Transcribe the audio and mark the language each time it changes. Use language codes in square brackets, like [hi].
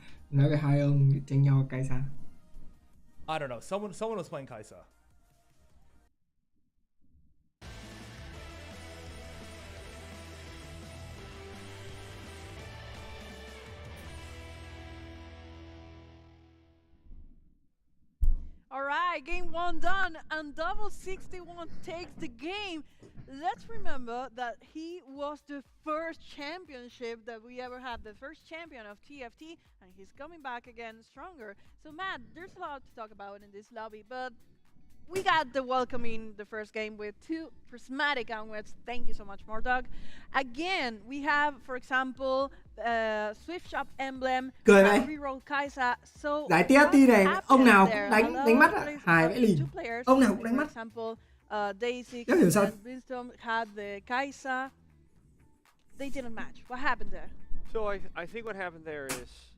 [vi] Nói về hai ông tranh nhau Kaisa. [en] I don't know, someone was playing Kaisa. Alright, game 1 done, and Double 61 takes the game. Let's remember that he was the first championship that we ever had, the first champion of TFT, and he's coming back again stronger. So Matt, there's a lot to talk about in this lobby, but we got the welcome in the first game with 2 prismatic onwards. Thank you so much, Mordog. Again, we have, for example, Swift Shop Emblem, Reroll Kaisa. So [vi] giải TFT này, ông nào cũng đánh mắt ạ, hài vãi lìn. Ông nào cũng đánh mắt. [en] For example, Daisy and Brimstone had the Kaisa. They didn't match. What happened there? So I think what happened there is